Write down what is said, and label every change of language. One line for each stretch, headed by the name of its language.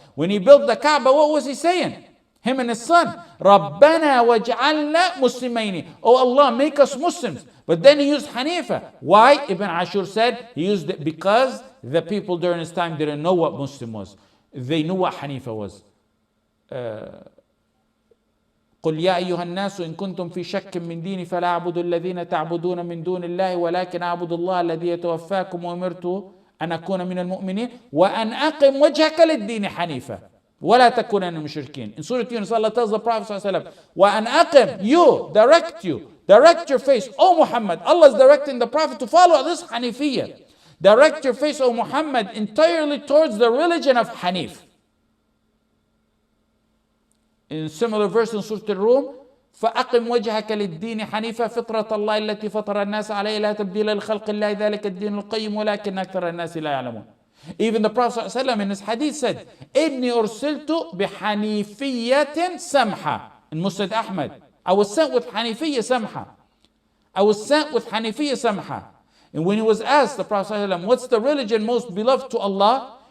English: When he built the Kaaba, what was he saying? Him and his son.
Arabic: Rabbana waj'alna muslimaini.
English: Oh Allah, make us Muslims. But then he used Hanifa. Why? Ibn Ashur said he used it because the people during his time didn't know what Muslim was. They knew what Hanifa was.
Arabic: قل يا أيها الناس إن كنتم في شك من ديني فلا أعبد الذين تعبدون من دون الله ولكن أعبد الله الذي يتوفاكم وأمرت أن أكون من المؤمنين وأن أقم وجهك للدين حنيفا ولا تكونن من المشركين.
English: In Surah Yunus, Allah tells the Prophet ﷺ,
Arabic: وأن أقم,
English: direct your face, O Muhammad. Allah is directing the Prophet to follow this Hanifiyya. Direct your face, O Muhammad, entirely towards the religion of Hanif. In similar verse in Surah Al-Rum,
Arabic: فأقم وجهك للدين حنيفا فطرة الله التي فطر الناس عليها لا تبديل لخلق الله ذلك الدين القيم ولكن أكثر الناس لا يعلمون.
English: Even the Prophet ﷺ in his hadith said,
Arabic: إني أرسلت بحنيفية سمحة.
English: In Musnad Ahmad, I was sent with Hanifiyya Samha. And when he was asked, the Prophet ﷺ, what's the religion most beloved to Allah?